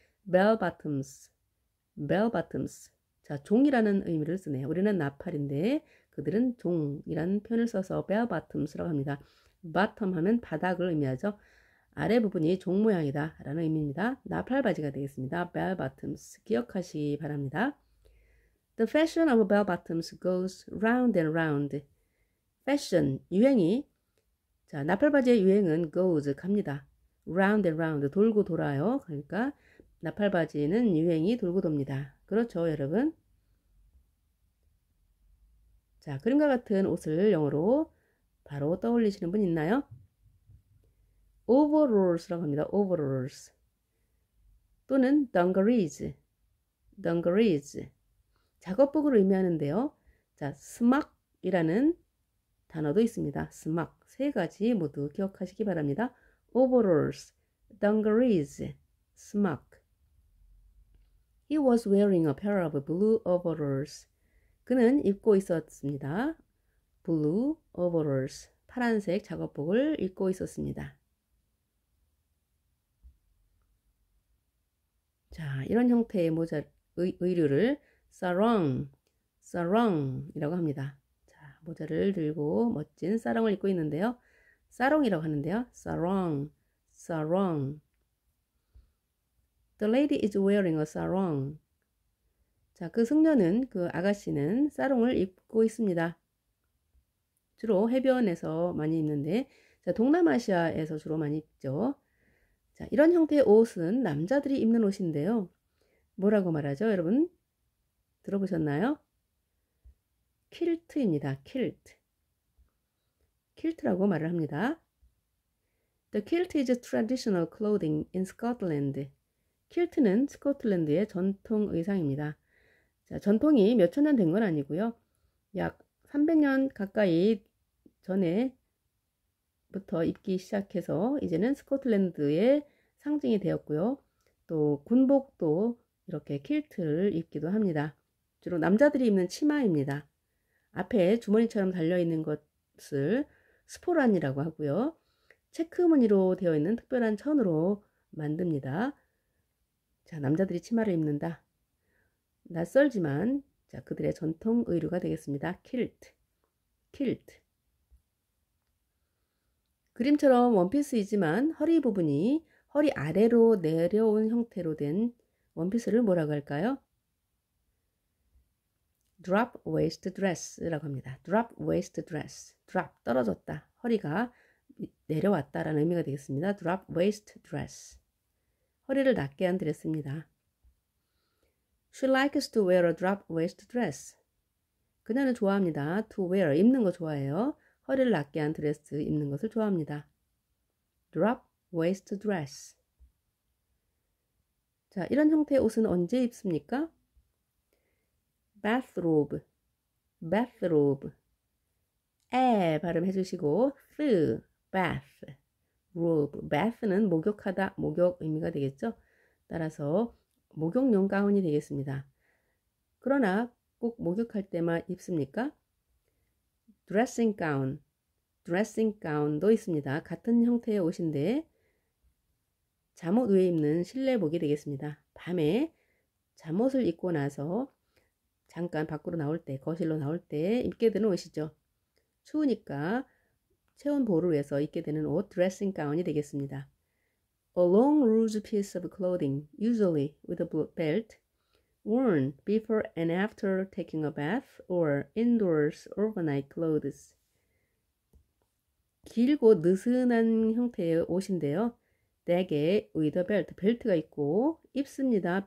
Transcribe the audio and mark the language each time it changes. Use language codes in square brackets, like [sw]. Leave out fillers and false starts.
[en] bell bottoms. bell bottoms. [ko] 자, 종이라는 의미를 쓰네요. 우리는 나팔인데 그들은 종이라는 표현을 써서 bell bottoms라고 합니다. bottom 하면 바닥을 의미하죠. 아래 부분이 종 모양이다 라는 의미입니다. 나팔바지가 되겠습니다. bell bottoms. 기억하시기 바랍니다. [en] The fashion of bell bottoms goes round and round. [ko] 패션, 유행이, 자, 나팔바지의 유행은 goes, 갑니다. [en] round and round, [ko] 돌고 돌아요. 그러니까 나팔바지는 유행이 돌고 돕니다. 그렇죠, 여러분? 자, 그림과 같은 옷을 영어로 바로 떠올리시는 분 있나요? overalls라고 합니다. overalls. 또는 dungarees. [en] dungarees. [ko] 작업복을 의미하는데요. 자, smock이라는 단어도 있습니다. [en] smock. [ko] 세 가지 모두 기억하시기 바랍니다. [en] overalls, dungarees, smock. He was wearing a pair of blue overalls. [ko] 그는 입고 있었습니다. [en] blue overalls. [ko] 파란색 작업복을 입고 있었습니다. 자, 이런 형태의 모자, 의류를 sarong, sarong이라고 합니다. 자, 모자를 들고 멋진 사롱을 입고 있는데요. 사롱이라고 하는데요. sarong, sarong. [en] The lady is wearing a sarong. [ko] 자, 그 승려는, 그 아가씨는 사롱을 입고 있습니다. 주로 해변에서 많이 입는데, 자, 동남아시아에서 주로 많이 입죠. 자, 이런 형태의 옷은 남자들이 입는 옷인데요. 뭐라고 말하죠, 여러분? 들어보셨나요? 킬트입니다. 킬트. 킬트라고 말을 합니다. [en] The kilt is traditional clothing in Scotland. [ko] 킬트는 스코틀랜드의 전통 의상입니다. 자, 전통이 몇천 년 된 건 아니고요. 약 300년 가까이 전에부터 입기 시작해서 이제는 스코틀랜드의 상징이 되었고요. 또 군복도 이렇게 킬트를 입기도 합니다. 주로 남자들이 입는 치마입니다. 앞에 주머니처럼 달려있는 것을 스포란이라고 하고요. 체크 무늬로 되어 있는 특별한 천으로 만듭니다. 자, 남자들이 치마를 입는다. 낯설지만 자, 그들의 전통 의류가 되겠습니다. 킬트. 킬트. 그림처럼 원피스이지만 허리 부분이 허리 아래로 내려온 형태로 된 원피스를 뭐라고 할까요? [en] drop waist dress라고 합니다. drop waist dress. drop, [ko] 떨어졌다. 허리가 내려왔다라는 의미가 되겠습니다. [en] drop waist dress. [ko] 허리를 낮게 한 드레스입니다. [en] She likes to wear a drop waist dress. [ko] 그녀는 좋아합니다. [en] to wear, [ko] 입는 거 좋아해요. 허리를 낮게 한 드레스 입는 것을 좋아합니다. [en] drop waist dress. [ko] 자, 이런 형태의 옷은 언제 입습니까? bathrobe, bathrobe. 에 발음해 주시고 bath, robe. bath는 목욕하다, 목욕 의미가 되겠죠. 따라서 목욕용 가운이 되겠습니다. 그러나 꼭 목욕할 때만 입습니까? dressing gown, dressing gown도 있습니다. 같은 형태의 옷인데 잠옷 위에 입는 실내복이 되겠습니다. 밤에 잠옷을 입고 나서 잠깐 밖으로 나올 때, 거실로 나올 때 입게 되는 옷이죠. 추우니까 체온 보호를 위해서 입게 되는 옷, dressing gown이 되겠습니다. [en] A long loose piece of clothing, usually with a belt, worn before and after taking a bath or indoors overnight clothes. [ko] 길고 느슨한 형태의 옷인데요. 대개 [en] with a belt, [ko] 벨트가 있고 입습니다.